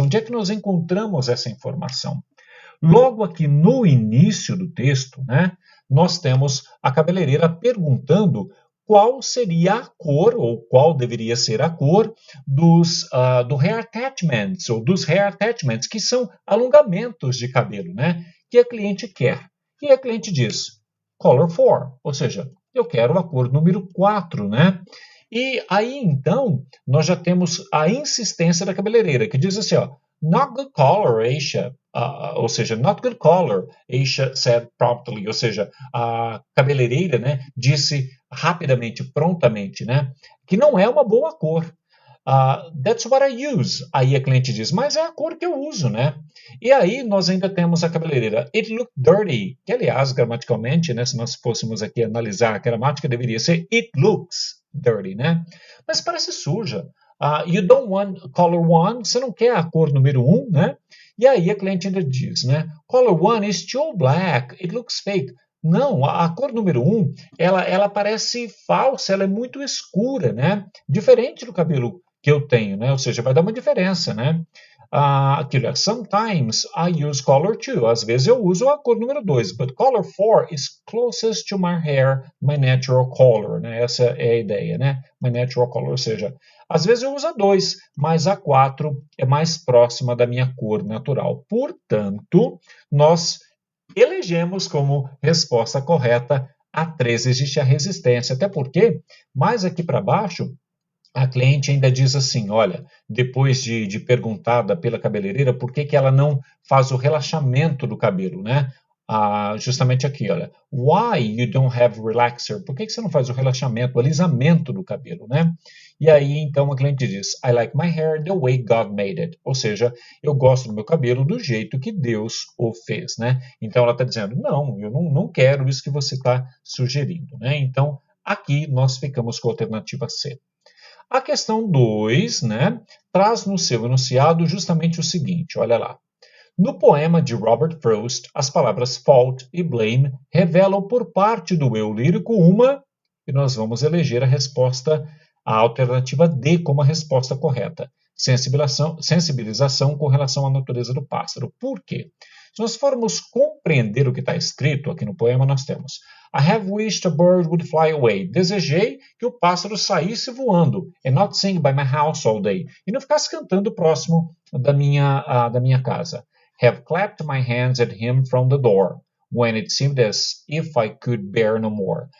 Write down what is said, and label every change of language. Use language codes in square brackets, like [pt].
[pt] Onde é que nós encontramos essa informação? Logo aqui no início do texto, né, nós temos a cabeleireira perguntando qual seria a cor, ou qual deveria ser a cor, do hair attachments, ou dos hair attachments, que são alongamentos de cabelo, né, que a cliente quer. E a cliente diz, color 4, ou seja, eu quero a cor número 4, né? E aí, então, nós já temos a insistência da cabeleireira, que diz assim, ó, [en] not good color, [pt] Aisha. Ou seja, [en] not good color, Aisha said promptly. [pt] Ou seja, a cabeleireira, né, disse rapidamente, prontamente, né, que não é uma boa cor. [en] That's what I use. [pt] Aí a cliente diz, mas é a cor que eu uso, né? E aí nós ainda temos a cabeleireira, [en] it looked dirty, [pt] que aliás, gramaticalmente, né, se nós fôssemos aqui analisar a gramática, deveria ser [en] it looks dirty, [pt] né? Mas parece suja. [en] You don't want color one, [pt] você não quer a cor número 1, né? E aí a cliente ainda diz, né? [en] Color one is too black, it looks fake. [pt] Não, a cor número 1, ela parece falsa, ela é muito escura, né? Diferente do cabelo que eu tenho, né? Ou seja, vai dar uma diferença, né? [en] Aquilo, sometimes I use color 2. [pt] Às vezes eu uso a cor número 2, [en] but color 4 is closest to my hair, my natural color, né? [pt] Essa é a ideia, né? [en] My natural color, [pt] ou seja, às vezes eu uso a 2, mas a 4 é mais próxima da minha cor natural. Portanto, nós elegemos como resposta correta a 3, existe a resistência, até porque, mais aqui para baixo, a cliente ainda diz assim, olha, depois de perguntada pela cabeleireira por que ela não faz o relaxamento do cabelo, né? Justamente aqui, olha, [en] why you don't have relaxer? [pt] Por que você não faz o relaxamento, o alisamento do cabelo, né? E aí, então, a cliente diz, [en] I like my hair the way God made it. [pt] Ou seja, eu gosto do meu cabelo do jeito que Deus o fez, né? Então, ela está dizendo, não, eu não quero isso que você está sugerindo, né? Então, aqui nós ficamos com a alternativa C. A questão 2, né, traz no seu enunciado justamente o seguinte, olha lá. No poema de Robert Frost, as palavras fault e blame revelam por parte do eu lírico uma, e nós vamos eleger a alternativa D como a resposta correta. Sensibilização com relação à natureza do pássaro. Por quê? Se nós formos compreender o que está escrito aqui no poema, nós temos [en] I have wished a bird would fly away. [pt] Desejei que o pássaro saísse voando. [en] And not sing by my house all day. [pt] E não ficasse cantando próximo da minha casa. [en] Have clapped my hands at him from the door. When it seemed as if I could bear no more.